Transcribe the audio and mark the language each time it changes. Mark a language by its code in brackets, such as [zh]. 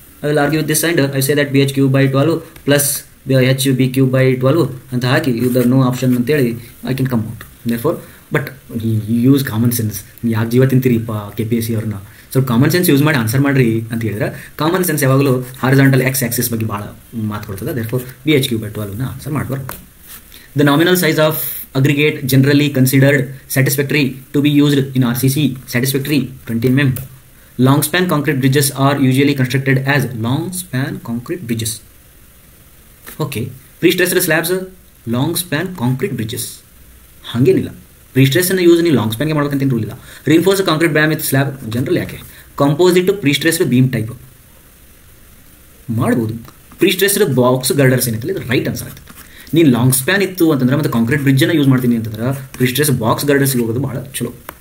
[en] I will argue with this and I say that b(h^3)/12 plus h(b^3)/12 [kn] ಅಂತ ಹಾಕಿ ಇದರ no option ಅಂತೇಳಿ [en] I can come out. Therefore but use common sense. [kn] ಯಾಕೆ ಜೀವ ತಿಂತೀರಿಪ್ಪ KPSC ಅವ್ರನ್ನ? ಸ್ವಲ್ಪ common sense use ಮಾಡಿ answer ಮಾಡಿರಿ ಅಂತ ಹೇಳಿದ್ರೆ, ಕಾಮನ್ ಸೆನ್ಸ್ ಯಾವಾಗಲೂ ಹಾರಿಜಾಂಟಲ್ ಎಕ್ಸ್ ಆಕ್ಸಿಸ್ ಬಗ್ಗೆ ಭಾಳ ಮಾತು ಕೊಡ್ತದೆ. ದೇರ್ ಫೋರ್ b(h^3)/12 ಆನ್ಸರ್ ಮಾಡಬಾರ್ದು. [en] The nominal size of aggregate generally considered satisfactory to be used in RCC. Satisfactory 20 mm. Long span concrete bridges are usually constructed as long span concrete bridges. Okay, [kn] pre stressed slabs long span concrete bridges ಹಾಗೇನಿಲ್ಲ. Pre ಸ್ಟ್ರೆಸ್ಸನ್ನು use ನೀವು long ಸ್ಪ್ಯಾನ್ಗೆ ಮಾಡ್ಬೇಕಂತ rule ಇಲ್ಲ. ರಿನ್ಫೋರ್ಸ್ concrete ಬ್ಯಾಮ್ with slab general ಯಾಕೆ composite pre stressed beam type ಮಾಡ್ಬೋದು. Pre stressed box ಗರ್ಡರ್ಸ್ ಏನೈತಲ್ಲ ಇದು right answer ಆಗ್ತದೆ. ನೀನು ಲಾಂಗ್ ಸ್ಪ್ಯಾನ್ ಇತ್ತು ಅಂತಂದ್ರೆ ಮತ್ತು ಕಾಂಕ್ರೀಟ್ ಬ್ರಿಡ್ಜನ್ನು ಯೂಸ್ ಮಾಡ್ತೀನಿ ಅಂತಂದ್ರೆ ಪ್ರೀ ಸ್ಟ್ರೆಸ್ ಬಾಕ್ಸ್ ಗರ್ಡರ್ಸ್ಗೆ ಹೋಗೋದು ಭಾಳ ಚಲೋ.